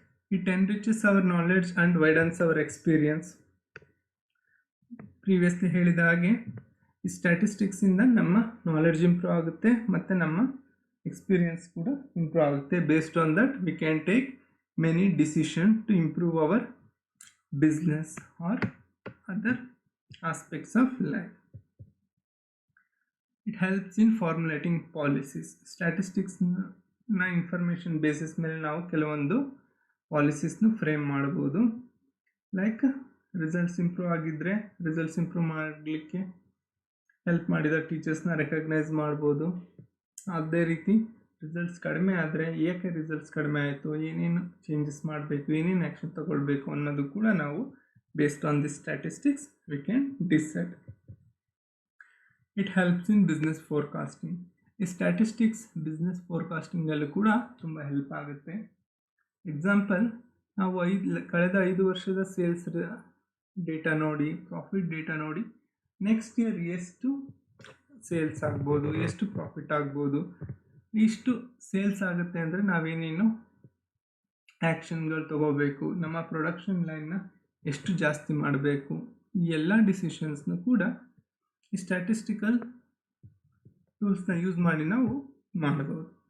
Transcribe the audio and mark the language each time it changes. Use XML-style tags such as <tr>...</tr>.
<en>It enriches our knowledge and widens our experience.</en> <kn>Previously ಹೇಳಿದ ಹಾಗೆ ಈ ಸ್ಟ್ಯಾಟಿಸ್ಟಿಕ್ಸಿಂದ ನಮ್ಮ ನಾಲೆಡ್ಜ್ ಇಂಪ್ರೂವ್ ಆಗುತ್ತೆ ಮತ್ತು ನಮ್ಮ ಎಕ್ಸ್ಪೀರಿಯನ್ಸ್ ಕೂಡ ಇಂಪ್ರೂವ್ ಆಗುತ್ತೆ.</kn> <en>Based on that we can take many decision to improve our business or other aspects of life. It helps in formulating policies.</en> <kn>Statistics na information basis ಮೇಲೆ ನಾವು ಕೆಲವೊಂದು ಪಾಲಿಸೀಸ್ನು ಫ್ರೇಮ್ ಮಾಡ್ಬೋದು. Like results improve ಆಗಿದ್ದರೆ results improve ಮಾಡಲಿಕ್ಕೆ help ಮಾಡಿದ ಟೀಚರ್ಸ್ನ recognise ಮಾಡ್ಬೋದು. ಅದೇ ರೀತಿ ರಿಸಲ್ಟ್ಸ್ ಕಡಿಮೆ ಆದರೆ ಏಕೆ ರಿಸಲ್ಟ್ಸ್ ಕಡಿಮೆ ಆಯಿತು, ಏನೇನು ಚೇಂಜಸ್ ಮಾಡಬೇಕು, ಏನೇನು ಆ್ಯಕ್ಷನ್ ತಗೊಳ್ಬೇಕು ಅನ್ನೋದು ಕೂಡ ನಾವು</kn> <en>based on this statistics we can decide. It helps in business forecasting.</en> <kn>ಈ ಸ್ಟ್ಯಾಟಿಸ್ಟಿಕ್ಸ್ ಬಿಸ್ನೆಸ್ ಫೋರ್ಕಾಸ್ಟಿಂಗಲ್ಲೂ ಕೂಡ ತುಂಬ ಹೆಲ್ಪ್ ಆಗುತ್ತೆ. ಎಕ್ಸಾಂಪಲ್, ನಾವು ಕಳೆದ 5 ವರ್ಷದ ಸೇಲ್ಸ್ ಡೇಟಾ ನೋಡಿ, ಪ್ರಾಫಿಟ್ ಡೇಟಾ ನೋಡಿ, ನೆಕ್ಸ್ಟ್ ಇಯರ್ ಎಷ್ಟು ಸೇಲ್ಸ್ ಆಗ್ಬೋದು, ಎಷ್ಟು ಪ್ರಾಫಿಟ್ ಆಗ್ಬೋದು, ಇಷ್ಟು ಸೇಲ್ಸ್ ಆಗುತ್ತೆ ಅಂದರೆ ನಾವೇನೇನು ಆ್ಯಕ್ಷನ್ಗಳು ತಗೋಬೇಕು, ನಮ್ಮ ಪ್ರೊಡಕ್ಷನ್ ಲೈನ್ನ ಎಷ್ಟು ಜಾಸ್ತಿ ಮಾಡಬೇಕು, ಈ ಎಲ್ಲ ಡಿಸಿಷನ್ಸ್ನು ಕೂಡ ಈ ಸ್ಟ್ಯಾಟಿಸ್ಟಿಕಲ್ ಟೂಲ್ಸ್ನ ಯೂಸ್ ಮಾಡಿ ನಾವು ಮಾಡಬಹುದು.</kn>